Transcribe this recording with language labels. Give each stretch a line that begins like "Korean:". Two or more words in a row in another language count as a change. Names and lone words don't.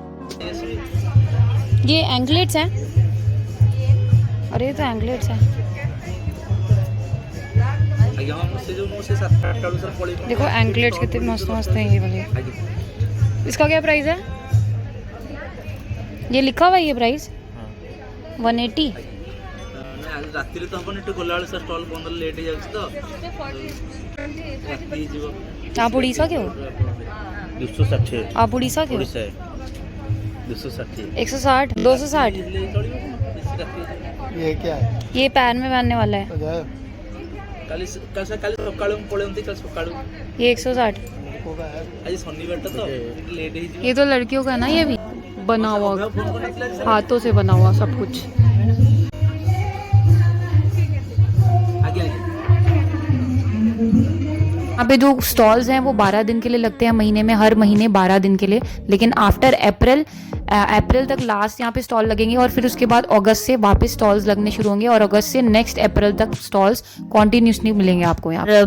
Hindi: ये एंकलेट्स हैं। अरे ये तो एंकलेट्स हैं। देखो एंकलेट्स कितने मस्त मस्त हैं ये वाले। इसका क्या प्राइस है? ये लिखा हुआ है ये प्राइस 180।
Odia: ରାତିରେ ତ ହବନି, ଏଠି ଗଲାବେଳେ ସାର୍ ଷ୍ଟଲ୍ ବନ୍ଦ ହେଲେ ଲେଟ୍ ହେଇଯାଉଛି ତ ରାତି ହେଇଯିବ।
Hindi: आप उड़ीसा के हो? 260। आप उड़ीसा के हो?
Odia: ଓଡ଼ିଶା 260।
Hindi: 160, 260। ये क्या है? ये पैर में पहनने वाला है।
Odia: କାଲି ସକାଳୁ ମୁଁ ପଳେଇନ୍ତି, କାଲି ସକାଳୁ
Hindi: ये 160।
Odia: ଆଜି ଶନିବାରଟା ତ ଲେଟ୍ ହେଇଯିବ।
Hindi: ये तो लड़कियों का है ना, ये भी बना हुआ, हाथों से बना हुआ सब कुछ। यहाँ पे जो स्टॉल्स हैं वो 12 दिन के लिए लगते हैं महीने में, हर महीने 12 दिन के लिए, लेकिन आफ्टर अप्रैल तक लास्ट यहाँ पे स्टॉल लगेंगे और फिर उसके बाद अगस्त से वापस स्टॉल्स लगने शुरू होंगे और अगस्त से नेक्स्ट अप्रैल तक स्टॉल्स कॉन्टिन्यूसली मिलेंगे आपको यहाँ।